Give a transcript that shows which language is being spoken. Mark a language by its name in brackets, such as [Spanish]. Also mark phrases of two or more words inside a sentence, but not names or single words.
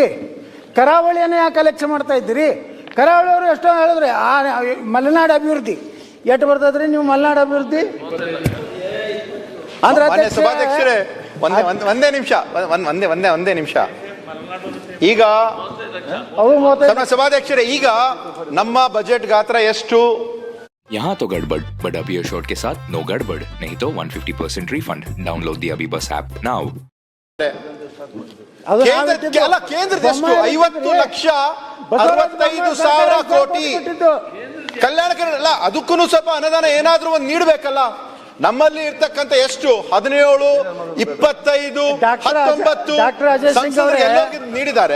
[Kannada] ಕರಾವಳಿಯನ್ನು ಯಾಕೆ ಅಲಕ್ಷ್ಯ ಮಾಡ್ತಾ ಇದ್ದೀರಿ? ಕರಾವಳಿಯವರು ಎಷ್ಟೋ ಹೇಳಿದ್ರೆ ಮಲೆನಾಡು ಅಭಿವೃದ್ಧಿ ಎಷ್ಟು ಬರ್ತದ್ರಿ? ನೀವು ಮಲೆನಾಡು ಅಭಿವೃದ್ಧಿ ಅಂದ್ರೆ ಸಭಾಧ್ಯಕ್ಷರೇ ಒಂದೇ ನಿಮಿಷ. ಈಗ ಸಭಾಧ್ಯಕ್ಷರೇ, ಈಗ ನಮ್ಮ ಬಜೆಟ್ ಗಾತ್ರ ಎಷ್ಟು? [Hindi] यहाँ तो गड़बड़, बट अभी अशोर्ड के साथ नो गड़बड़, नहीं तो 150% रिफंड. [English] download the AbhiBus app now. [Kannada] ಕೇಂದ್ರದೆಷ್ಟು? 50 ಲಕ್ಷ 65,000 ಕೋಟಿ ಕಲ್ಯಾಣ ಕರ್ನಾಟಕ. ಅದಕ್ಕೂ ಸ್ವಲ್ಪ ಅನುದಾನ ಏನಾದ್ರೂ ಒಂದು ನೀಡಬೇಕಲ್ಲ. ನಮ್ಮಲ್ಲಿ ಇರ್ತಕ್ಕಂಥ ಎಷ್ಟು 17, 25, 19 ನೀಡಿದ್ದಾರೆ.